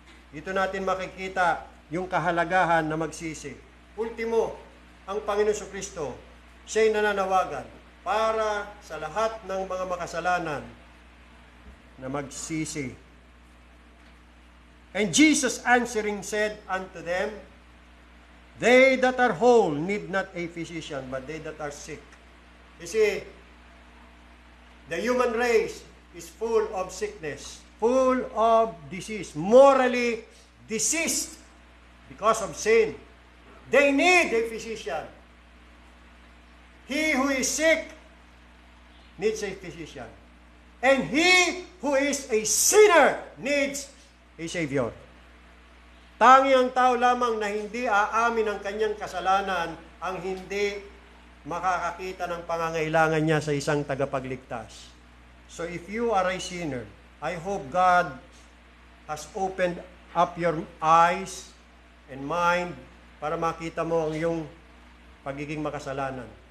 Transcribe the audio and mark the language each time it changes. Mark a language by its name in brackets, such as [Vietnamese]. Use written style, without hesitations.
[Filipino] Dito natin makikita yung kahalagahan na magsisi. Ultimo, ang Panginoon Kristo, siya'y nananawagan para sa lahat ng mga makasalanan na magsisi. [English] And Jesus answering said unto them, they that are whole need not a physician, but they that are sick. You see, the human race is full of sickness, full of disease, morally diseased because of sin. They need a physician. He who is sick needs a physician. And he who is a sinner needs a Savior. [Filipino] Tangi ang tao lamang na hindi aamin ang kanyang kasalanan ang hindi makakakita ng pangangailangan niya sa isang tagapagligtas. [English] So if you are a sinner, I hope God has opened up your eyes and mind [Filipino] para makita mo ang iyong pagiging makasalanan.